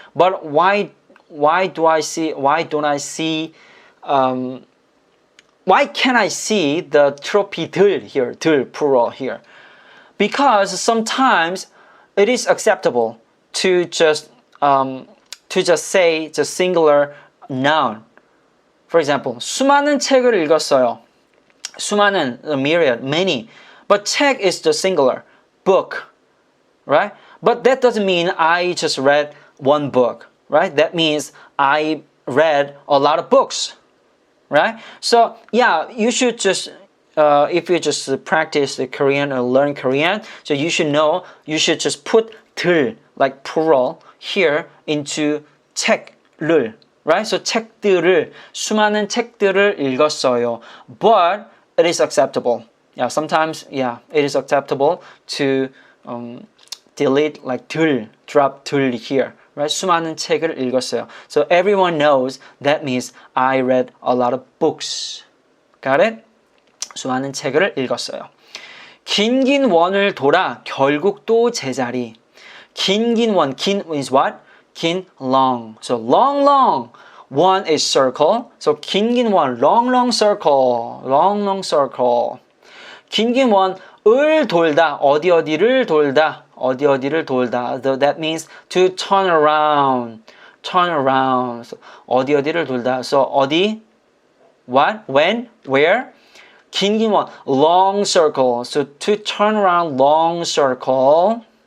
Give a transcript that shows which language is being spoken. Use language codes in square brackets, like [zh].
[en] But why don't I see why can't I see the trophy들 here, 들 plural here? Because sometimes it is acceptable to just say just singular noun. For example, [ko] 수많은 책을 읽었어요. 수많은, [en] a myriad, many. But 책 is the singular, book, right? But that doesn't mean I just read one book, right? That means I read a lot of books, right? So yeah, you should just, if you just practice the Korean or learn Korean, so you should know, you should just put 들, like plural, here into [ko] 책을, [en] right? [ko] So 책들을, 수많은 책들을 읽었어요. [en] But it is acceptable. Yeah, sometimes, yeah, it is acceptable to delete like 들, drop 들 here, right? [ko] 수많은 책을 읽었어요. [en] So everyone knows that means I read a lot of books. Got it? [ko] 수많은 책을 읽었어요. 긴 원을 돌아 결국 또 제자리. 긴 원, 긴 [en] is what? 긴, long. So long. One is circle. So [ko] 긴 원, [en] long circle. long circle. [ko] 긴 원을 돌다, 어디를 돌다. [en] So that means to turn around. So [ko] 어디를 돌다. [en] So 어디? What? When? Where? [ko] 긴 원, [en] long circle. So to turn around, long circle.